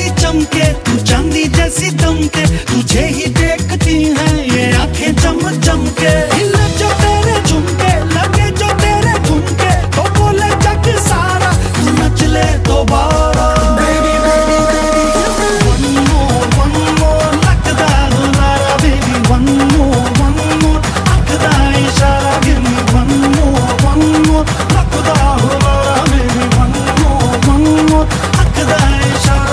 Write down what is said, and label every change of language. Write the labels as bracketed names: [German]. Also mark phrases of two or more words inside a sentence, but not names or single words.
[Hindi] चमके, तू चांदी जैसी दमके, तुझे ही देखती हैं ये आंखें चम चम के। हिले जो तेरे झुमके, लगे जो तेरे ठुमके, तो बोले जग सारा तू नच ले दोबारा। [English] Baby, baby, baby, one more, [Punjabi] ਲਗਦਾ ਹੁਲਾਰਾ [English] baby, one more, [Punjabi] ਆਖਦਾ ਇਸ਼ਾਰਾ [English] give me one more, [Punjabi] ਲਗਦਾ ਹੁਲਾਰਾ [English] baby, one more, [Punjabi] ਆਖਦਾ ਇਸ਼ਾਰਾ।